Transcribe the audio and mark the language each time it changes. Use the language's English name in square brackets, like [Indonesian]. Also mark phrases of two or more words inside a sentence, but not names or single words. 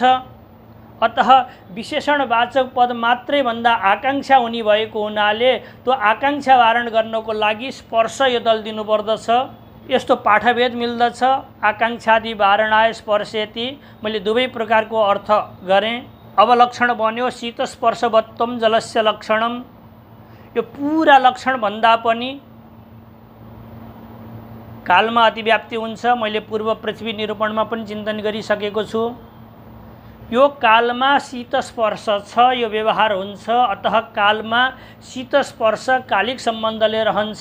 [Nepali] अतः विशेषणवाचक पद मात्रै भन्दा आकांक्षा हुने भएको हुनाले त्यो आकांक्षा वारण गर्नको लागि स्पर्श यो दल दिनुपर्दछ। यस्तो पाठभेद मिल्दछ। [Sanskrit] आकांक्षादि वारणाय स्पर्शेति, [Nepali] मैले दुवै प्रकारको अर्थ गरेँ। अब लक्षण बन्यो [Sanskrit] शीत स्पर्शवत्वम जलस्य लक्षणम। [Nepali] यो पूरा लक्षण भन्दा पनि कालमा अतिव्याप्ति हुन्छ। मैले पूर्व पृथ्वी निरूपणमा पनि चिन्तन गरिसकेको छु। यो कालमा शीत स्पर्श छ, यो व्यवहार हुन्छ। अतः कालमा शीत स्पर्श कालिक सम्बन्धले रहन्छ।